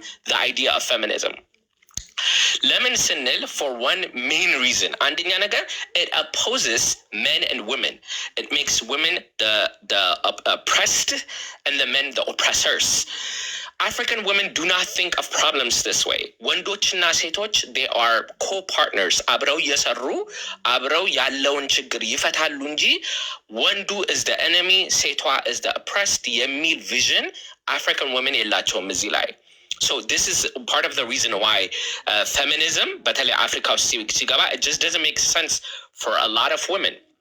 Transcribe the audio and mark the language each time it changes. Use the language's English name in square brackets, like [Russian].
[English] The idea of feminism. [Amharic] Lemon Sinil [English] for one main reason. [Amharic] አንደኛ ነገር [English] it opposes men and women. It makes women the oppressed and the men the oppressors. African women do not think of problems this way. [Amharic] ወንዶችና ሴቶች [English] they are co-partners. [Amharic] አብረው እየሰሩ አብረው ያለውን ችግር ይፈታሉ እንጂ ወንዱ [English] is the enemy, [Amharic] ሴቷ [English] is the oppressed [Amharic] የሚል [English] vision African women [Amharic] የላቸውም እዚህ ላይ. [English] So this is part of the reason why feminism [Amharic] በተለይ አፍሪካ ውስጥ ሲገባ [English] it just doesn't make sense for a lot of women.